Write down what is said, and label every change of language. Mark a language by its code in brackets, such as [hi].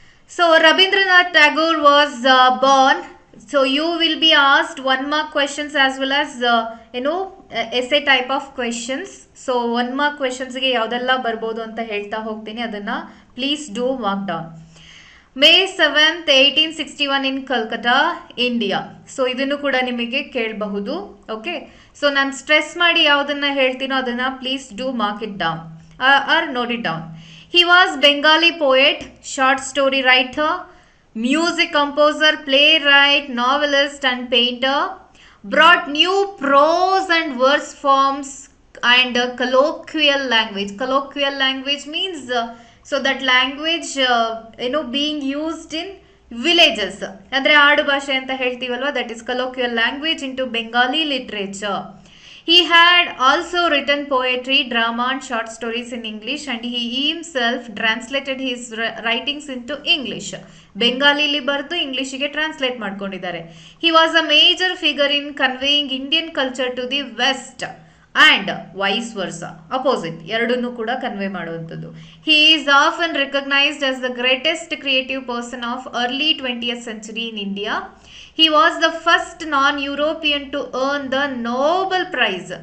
[en] So Rabindranath Tagore was born. So you will be asked 1 mark questions as well as essay type of questions. So 1 mark questions [kn] ಗೆ ಯಾವುದೆಲ್ಲ ಬರ್ಬೋದು ಅಂತ ಹೇಳ್ತಾ ಹೋಗ್ತೀನಿ, ಅದನ್ನ [en] Please do mark down. May 7th, 1861 in Calcutta, India. [kn] So ಇದನ್ನು ಕೂಡ ನಿಮಗೆ ಕೇಳಬಹುದು. [en] okay, so [kn] ನಾನು ಸ್ಟ್ರೆಸ್ ಮಾಡಿ ಯಾವುದನ್ನ ಹೇಳ್ತೀನೋ ಅದನ್ನ [en] Please do mark it down or note it down. He was Bengali poet, short story writer, music composer, playwright, novelist and painter. Brought new prose and verse forms and colloquial language. Colloquial language means so that language being used in villages. [kn] ಅಂದ್ರೆ ಆಡು ಭಾಷೆ ಅಂತ ಹೇಳ್ತೀವಲ್ವಾ, [en] that is colloquial language into Bengali literature. He had also written poetry, drama and short stories in English, and he himself translated his writings into English. [kn] ಬೆಂಗಾಲಿಲಿ ಬರೆದು ಇಂಗ್ಲಿಷಿಗೆ translate ಮಾಡ್ಕೊಂಡಿದ್ದಾರೆ. [en] He was a major figure in conveying Indian culture to the West and vice versa, opposite, [kn] ಎರಡನ್ನೂ ಕೂಡ convey ಮಾಡುವಂಥದ್ದು. [en] He is often recognized as the greatest creative person of early 20th century in India. He was the first non-European to earn the Nobel Prize.